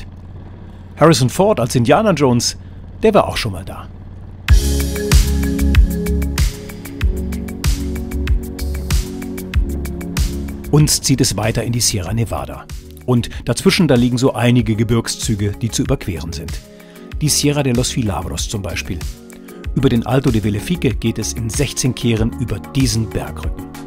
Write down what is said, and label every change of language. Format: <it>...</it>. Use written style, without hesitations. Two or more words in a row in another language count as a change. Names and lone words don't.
<de>Harrison Ford als Indiana Jones, der war auch schon mal da. Uns zieht es weiter in die Sierra Nevada. Und dazwischen, da liegen so einige Gebirgszüge, die zu überqueren sind. Die Sierra de los Filabros zum Beispiel. Über den Alto de Vellefique geht es in 16 Kehren über diesen Bergrücken.</de>